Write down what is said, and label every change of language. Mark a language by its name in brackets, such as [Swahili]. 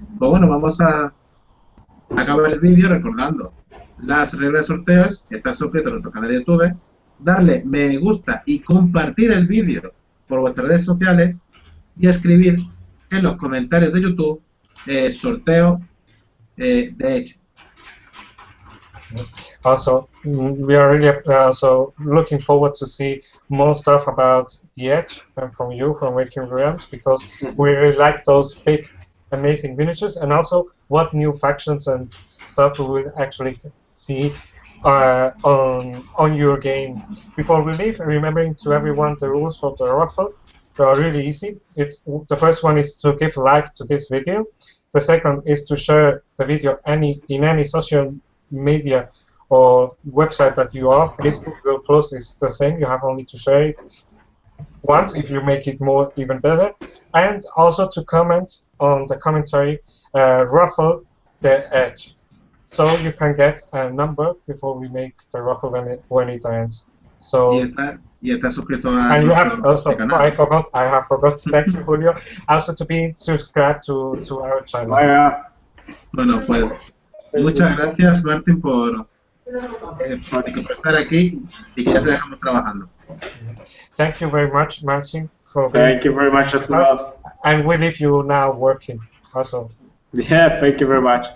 [Spanish] Pues bueno, vamos a acabar el vídeo recordando las reglas de sorteos, estar suscrito a nuestro canal de YouTube, darle me gusta y compartir el vídeo por vuestras redes sociales y escribir en los comentarios de YouTube sorteo de Edge. [English] Also, we are really also looking forward to see more stuff about the Edge and from you, from Waking Realms, because we really like those big, amazing miniatures, and also what new factions and stuff we will actually see on your game. Before we leave, remembering to everyone the rules for the raffle. They are really easy. The first one is to give a like to this video. The second is to share the video in any social media or website that you are. Facebook, Google Plus is the same. You have only to share it once. If you make it more, even better. And also to comment on the commentary, raffle the Edge. So you can get a number before we make the raffle when it ends. So. [Spanish] Y está suscrito a [English] and you have also, [Spanish] canal. [English] I have forgot, thank you, Julio, also to be subscribed to our channel. [Spanish] Bueno, pues muchas gracias, Martín, por estar aquí y que ya te dejamos trabajando. [English] Thank you very much, Martin, for being. Thank you very much as well. And we leave you now working also. Yeah, thank you very much.